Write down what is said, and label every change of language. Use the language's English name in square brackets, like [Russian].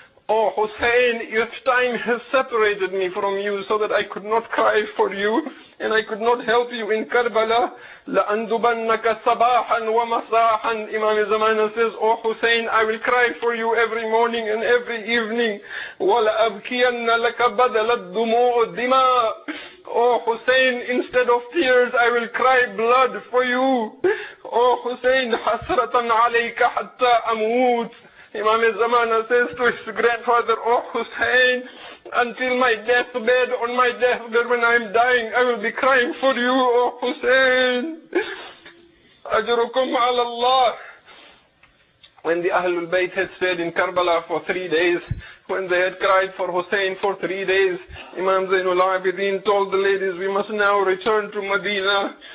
[English] O Hussein, if time has separated me from you so that I could not cry for you and I could not help you in Karbala, [Arabic] لَأَنْدُبَنَّكَ صَبَاحًا وَمَسَاحًا. [English] Imam Zamana says, O Hussein, I will cry for you every morning and every evening. [Arabic] وَلَأَبْكِيَنَّ لَكَ بَدَلَ الدُّمُوعُ الدِّمَاءِ. [English] O Hussein, instead of tears, I will cry blood for you. O Hussein, [Arabic] حَسْرَةً عَلَيْكَ حَتَّى أَمُوتِ. [English] Imam Zamana says to his grandfather, O Hussein, until my deathbed, on my deathbed when I am dying, I will be crying for you, O Hussein. Ajrukum ala Allah. When the Ahlul Bayt had stayed in Karbala for 3 days, when they had cried for Hussein for 3 days, Imam Zainul Abidin told the ladies, we must now return to Medina.